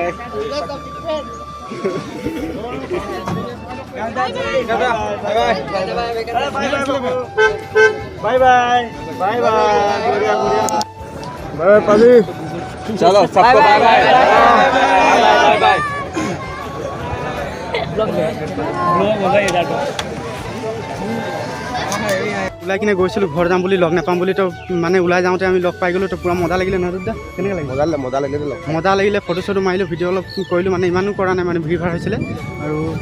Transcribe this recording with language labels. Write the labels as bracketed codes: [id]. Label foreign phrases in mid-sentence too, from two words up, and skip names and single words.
[en] bye bye bye bye पाजी। [hi] चलो सबको [en] bye bye bye bye. [as] ওলাই কিনে গৈছিলোঁ ঘৰ যাম বুলি, লগ নাপাম বুলি। তো মানে ওলাই যাওঁতে আমি লগ পাই গ'লোঁ। তো পুৰা মজা লাগিলে নহয় দাদা? কেনেকৈ লাগিলে? মজা লাগিলে ফটো চটো মাৰিলোঁ, ভিডিঅ' অলপ কৰিলোঁ, মানে ইমানো কৰা নাই, মানে ভিৰ ভাৰ হৈছিলে।